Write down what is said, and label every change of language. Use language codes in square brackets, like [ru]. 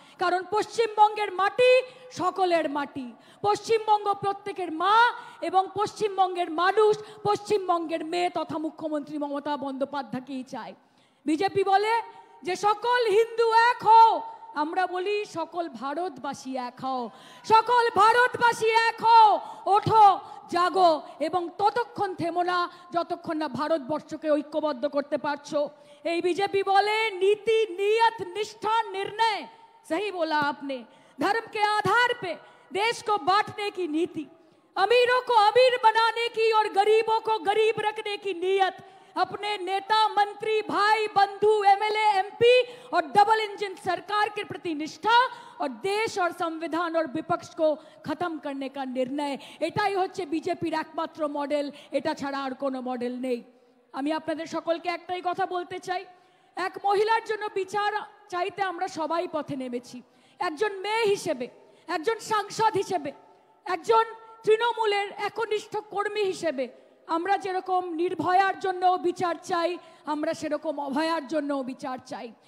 [bn] কারণ পশ্চিমবঙ্গের মাটি সকলের মাটি, পশ্চিমবঙ্গ প্রত্যেকের মা, এবং পশ্চিমবঙ্গের মানুষ পশ্চিমবঙ্গের মেয়ে তথা মুখ্যমন্ত্রী মমতা বন্দ্যোপাধ্যায়কেই চায়। বিজেপি বলে যে সকল হিন্দু এক হও, আমরা বলি সকল ভারতবাসী এক হও, সকল ভারতবাসী এক হও, ওঠো জাগো, এবং ততক্ষণ থেমো না যতক্ষণ না ভারতবর্ষকে ঐক্যবদ্ধ করতে পারছো। এই বিজেপি বলে [hi] नीति नियत निष्ठा निर्णय, सही बोला आपने, धर्म के आधार पे देश को बांटने की नीति, अमीरों को अमीर बनाने की और गरीबों को गरीब रखने की नीयत, अपने नेता मंत्री भाई बंधु एमएलए एमपी और डबल इंजन सरकार के प्रति निष्ठा, और देश और संविधान और विपक्ष को खत्म करने का निर्णय, [bn] এটাই হচ্ছে বিজেপির একমাত্র মডেল। এটা ছাড়া আর কোনো মডেল নেই। আমি আপনাদের সকলকে একটাই কথা বলতে চাই, এক মহিলার জন্য বিচার চাইতে আমরা সবাই পথে নেমেছি। একজন মেয়ে হিসেবে, একজন সাংসদ হিসেবে, একজন তৃণমূলের একনিষ্ঠ কর্মী হিসেবে আমরা যেরকম নির্ভয়ার জন্য বিচার চাই, আমরা সেরকম অভয়ার জন্য বিচার চাই।